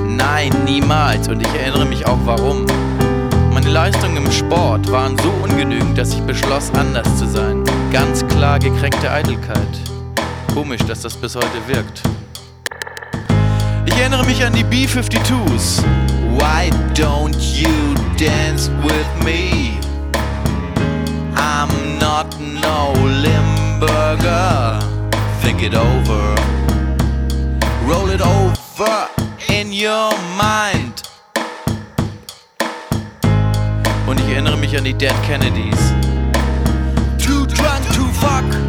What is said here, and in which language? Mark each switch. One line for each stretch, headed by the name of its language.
German: Nein, niemals. Und ich erinnere mich auch warum. Meine Leistungen im Sport waren so ungenügend, dass ich beschloss, anders zu sein. Ganz klar gekränkte Eitelkeit. Komisch, dass das bis heute wirkt. Ich erinnere mich an die B-52s.
English: Why don't you dance with me? I'm not no Limburger. Think it over. roll it over in your mind.
German: Und ich erinnere mich an die Dead Kennedys.
English: Too drunk to fuck.